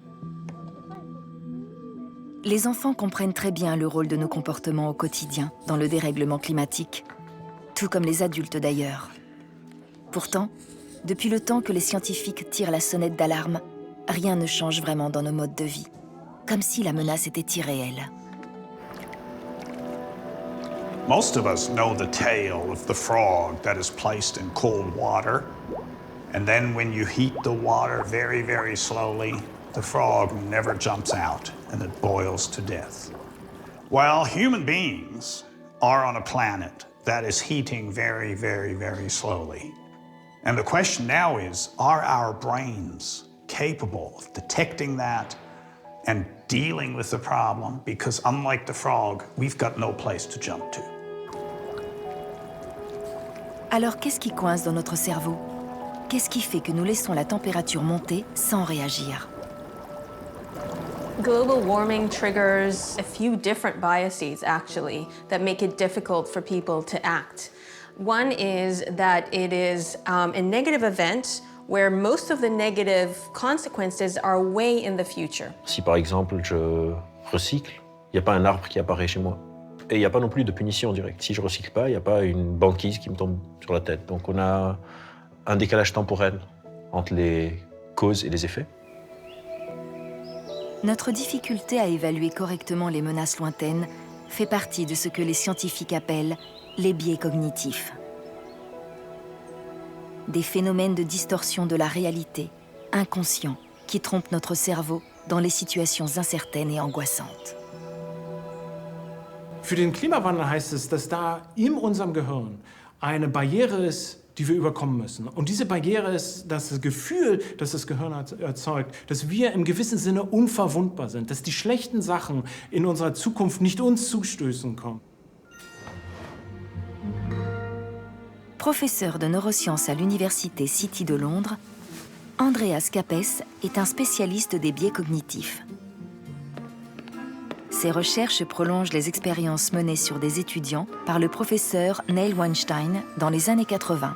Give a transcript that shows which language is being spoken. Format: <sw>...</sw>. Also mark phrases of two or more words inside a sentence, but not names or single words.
<fr>Les enfants comprennent très bien le rôle de nos comportements au quotidien dans le dérèglement climatique, tout comme les adultes d'ailleurs. Pourtant, Depuis le temps que les scientifiques tirent la sonnette d'alarme, rien ne change vraiment dans nos modes de vie, comme si la menace était irréelle.</fr> <en>Most of us know the tale of the frog that is placed in cold water. And then when you heat the water very, very slowly, the frog never jumps out and it boils to death. Well, human beings are on a planet that is heating very, very, very slowly. And the question now is, are our brains capable of detecting that and dealing with the problem? Because unlike the frog, we've got no place to jump to.</en> <fr>Alors qu'est-ce qui coince dans notre cerveau? Qu'est-ce qui fait que nous laissons la température monter sans réagir?</fr> <en>Global warming triggers a few different biases, actually, that make it difficult for people to act. One is that it is a negative event where most of the negative consequences are way in the future.</en> <fr>Si par exemple je recycle, il n'y a pas un arbre qui apparaît chez moi. Et il n'y a pas non plus de punition directe. Si je ne recycle pas, il n'y a pas une banquise qui me tombe sur la tête. Donc on a un décalage temporel entre les causes et les effets. Notre difficulté à évaluer correctement les menaces lointaines fait partie de ce que les scientifiques appellent les biais cognitifs. Des phénomènes de distorsion de la réalité, inconscients, qui trompent notre cerveau dans les situations incertaines et angoissantes.</fr> <de>Für den Klimawandel heißt es, dass da in unserem Gehirn eine Barriere ist, die wir überkommen müssen. Und diese Barriere ist das Gefühl, das das Gehirn erzeugt, dass wir im gewissen Sinne unverwundbar sind, dass die schlechten Sachen in unserer Zukunft nicht uns zustößen kommen.</de> <fr>Professeur de neurosciences à l'Université City de Londres, Andreas Capes est un spécialiste des biais cognitifs. Ses recherches prolongent les expériences menées sur des étudiants par le professeur Neil Weinstein dans les années 80.</fr>